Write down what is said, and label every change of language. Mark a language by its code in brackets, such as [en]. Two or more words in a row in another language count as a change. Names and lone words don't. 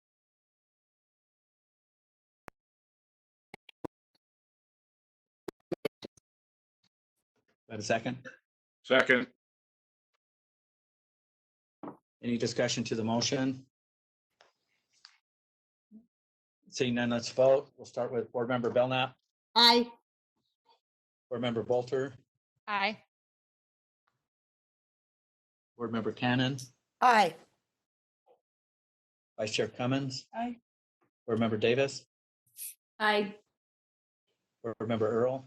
[en] Have a second? Second. Any discussion to the motion? Seeing none, let's vote. We'll start with Board Member Belknap, Aye. Board Member Bolter, Aye. Board Member Cannon, Aye. Vice Chair Cummins, Aye. Board Member Davis, Aye. Board Member Earl,